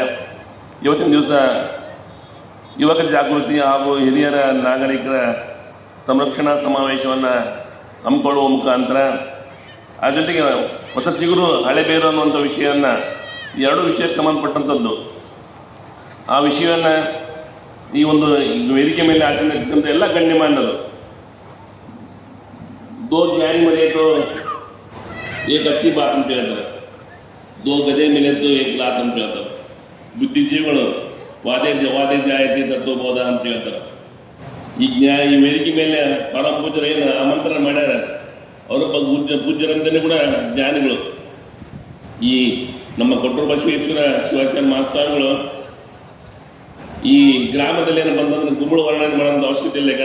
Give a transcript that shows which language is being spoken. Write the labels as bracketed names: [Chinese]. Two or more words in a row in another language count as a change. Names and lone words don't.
[Kannada] ಇವತ್ತಿನ ದಿವಸ ಯುವಕ ಜಾಗೃತಿ ಹಾಗೂ ಹಿರಿಯರ ನಾಗರಿಕರ ಸಂರಕ್ಷಣಾ ಸಮಾವೇಶವನ್ನು ಹಮ್ಮಿಕೊಳ್ಳುವ ಮುಖಾಂತರ ಆ ಜೊತೆಗೆ ಹೊಸ ಚಿಗುರು ಹಳೆಬೇರು ಅನ್ನುವಂಥ ವಿಷಯವನ್ನು ಎರಡು ವಿಷಯಕ್ಕೆ ಸಂಬಂಧಪಟ್ಟಂಥದ್ದು ಆ ವಿಷಯವನ್ನು ಈ ಒಂದು ವೇದಿಕೆ ಮೇಲೆ ಆಸಕ್ತಿರ್ತಕ್ಕಂಥ ಎಲ್ಲ ಗಣ್ಯಮಾನ್ಯರು [Hindi] दो ज्ञानी मिले तो एक अच्छी बात [Kannada] ಅಂತ ಹೇಳ್ತಾರೆ, [Hindi] दो गधे मिले तो एक लात [Kannada] ಅಂತ ಹೇಳ್ತಾರೆ. ಬುದ್ಧಿಜೀವಿಗಳು [Sanskrit] ವಾದೆ ಜಾಯತಿ ತತ್ವಬೋಧ [Kannada] ಅಂತ ಹೇಳ್ತಾರೆ. ಈ ವೇದಿಕೆ ಮೇಲೆ ಪರಮ ಪೂಜ್ಯರು ಏನು ಆಮಂತ್ರಣ ಮಾಡ್ಯಾರ, ಅವರ ಪೂಜ್ಯರಂತಲೇ ಕೂಡ ಜ್ಞಾನಿಗಳು. ಈ ನಮ್ಮ ಕೊಟ್ರಬಸವೇಶ್ವರ ಶಿವಾಚಾರ್ಯ ಮಹಾಸ್ವಾಮಿಗಳು ಈ ಗ್ರಾಮದಲ್ಲಿ ಏನು ಬಂದಂದ್ರೆ ಗುರುಗಳು ವರ್ಣನೆ ಮಾಡೋಂಥ ಅವಶ್ಯಕತೆ ಇಲ್ಲ.